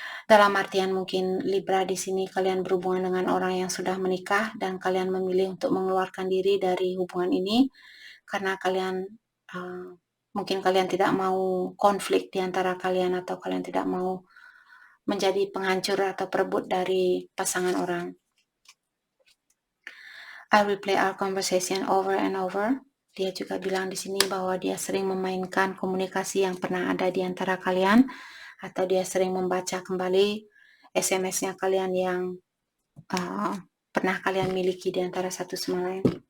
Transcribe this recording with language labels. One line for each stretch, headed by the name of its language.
Indonesian: Dalam artian mungkin Libra di sini kalian berhubungan dengan orang yang sudah menikah dan kalian memilih untuk mengeluarkan diri dari hubungan ini karena kalian mungkin kalian tidak mau konflik di antara kalian, atau kalian tidak mau menjadi penghancur atau perebut dari pasangan orang.
English: I replay our conversation over and over.
Indonesian: Dia juga bilang di sini bahwa dia sering memainkan komunikasi yang pernah ada di antara kalian, atau dia sering membaca kembali SMS-nya kalian yang pernah kalian miliki di antara satu sama lain.